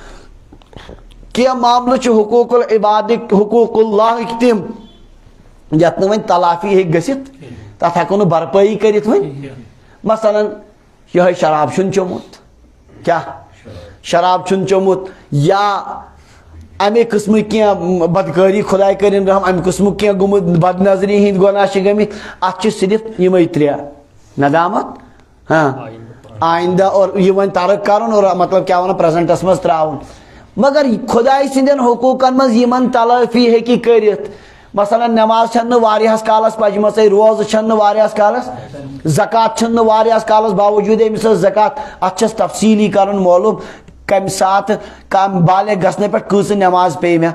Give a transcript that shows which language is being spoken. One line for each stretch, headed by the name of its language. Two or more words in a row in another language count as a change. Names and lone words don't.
Kashmiri: کینٛہہ معاملہٕ چھِ حقوق العبادٕکۍ حقوق اللہٕکۍ تِم یتھ نہٕ وۄنۍ تلافی ہیٚکہِ گٔژھِتھ تتھ ہٮ۪کو نہٕ بھرپٲیی کٔرِتھ وۄنۍ. مثلاً یِہوٚے شراب چھُنہٕ چوٚمُت کیٛاہ شراب چھُنہٕ چوٚمُت یا امے قٕسمٕکۍ کینٛہہ بدکٲری خۄداے کٔرِنۍ رحم امہِ قٕسمُک کینٛہہ گوٚمُت بد نظری ہِنٛدۍ گۄناہ چھِ گٔمٕتۍ. اتھ چھِ صرف یِمے 3 ندامت آئندہ اور یہ وۄنۍ ترک کرُن اور مطلب کیا ونان پریزنٹس منٛز تراوُن. مگر خۄداے سٕنٛدٮ۪ن حقوٗقن منٛز یِمن تلٲفی ہیٚکہِ کٔرِتھ. مثلاً نٮ۪ماز چھنہٕ نہٕ واریاہس کالس پجمژے روزٕ چھنہٕ نہٕ واریاہس کالس زکات چھنہٕ نہٕ واریاہس کالس باوجوٗد أمِس ٲس زکات. اتھ چھس تفصیلی کرُن معلوم کمہِ ساتہٕ کم بالغ گژھنہٕ پٮ۪ٹھ کۭژٕ نٮ۪ماز پیٚیہِ مےٚ.